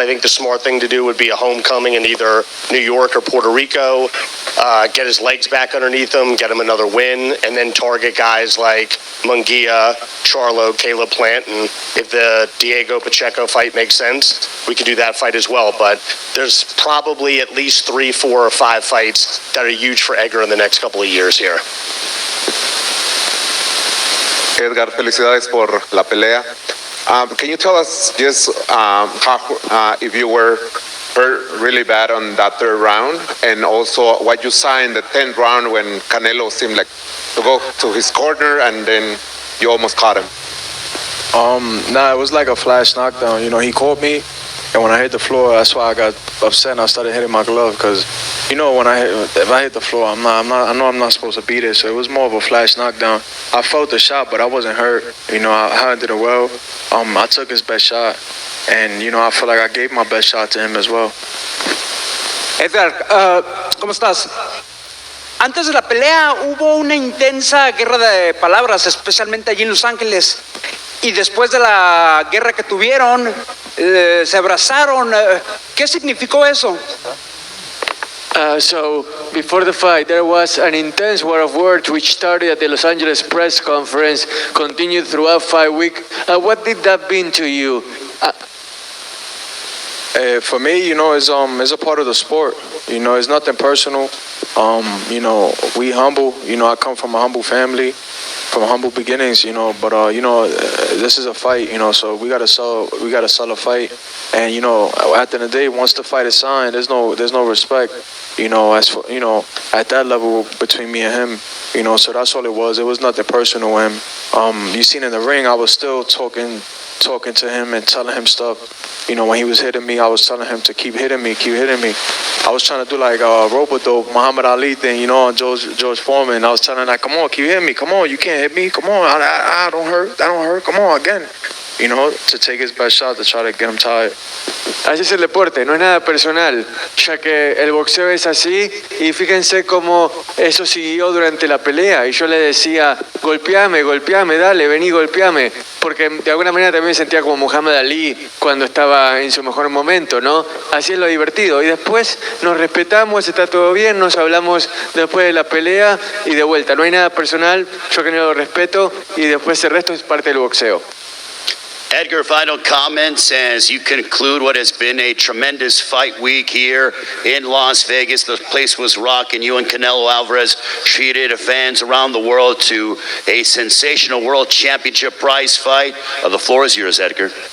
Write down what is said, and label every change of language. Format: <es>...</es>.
<en>I think the smart thing to do would be a homecoming in either New York or Puerto Rico, get his legs back underneath him, get him another win, and then target guys like Munguia, Charlo, Caleb Plant, and if the Diego Pacheco fight makes sense, we could do that fight as well. But there's probably at least 3, 4, or 5 fights that are huge for Edgar in the next couple of years here.</en> <es>Edgar, felicidades por la pelea.</es> <en>Can you tell us just how, if you were hurt really bad on that 3rd round, and also what you saw in the 10th round when Canelo seemed like to go to his corner and then you almost caught him? Nah, it was like a flash knockdown. You know, he caught me, and when I hit the floor, that's why I got upset and I started hitting my glove. Because, you know, if I hit the floor, I know I'm not supposed to beat it. So it was more of a flash knockdown. I felt the shot, but I wasn't hurt. You know, I handled it well. I took his best shot, and you know, I feel like I gave my best shot to him as well.</en> <es>Edgar, ¿cómo estás? Antes de la pelea hubo una intensa guerra de palabras, especialmente allí en Los Ángeles. Y después de la guerra que tuvieron, se abrazaron. ¿Qué significó eso?</es> <en>So before the fight, there was an intense war of words which started at the Los Angeles press conference, continued throughout fight week. What did that mean to you? For me, you know, it's a part of the sport. You know, it's nothing personal. You know, we humble. You know, I come from a humble family, from humble beginnings. You know, but you know, this is a fight. You know, so we gotta sell a fight. And you know, at the end of the day, once the fight is signed, there's no respect. You know, as for, you know, at that level between me and him. You know, so that's all it was. It was nothing personal with him. You seen in the ring, I was still talking to him and telling him stuff. You know, when he was hitting me, I was telling him to keep hitting me. I was trying to do like a rope-a-dope Muhammad Ali thing, you know, on George Foreman. I was telling him, like, come on, keep hitting me. Come on, you can't hit me. Come on, I don't hurt. Come on, again. You know, to take his best shot to try to get him tired.</en> <es>Así es el deporte, no es nada personal, ya que el boxeo es así y fíjense cómo eso siguió durante la pelea y yo le decía, golpeame, dale, vení, golpeame, porque de alguna manera también me sentía como Muhammad Ali cuando estaba en su mejor momento, ¿no? Así es lo divertido y después nos respetamos, está todo bien, nos hablamos después de la pelea y de vuelta, no hay nada personal, yo que no lo respeto y después el resto es parte del boxeo.</es> <en>Edgar, final comments as you conclude what has been a tremendous fight week here in Las Vegas. The place was rocking. You and Canelo Alvarez treated fans around the world to a sensational world championship prize fight. The floor is yours, Edgar.</en>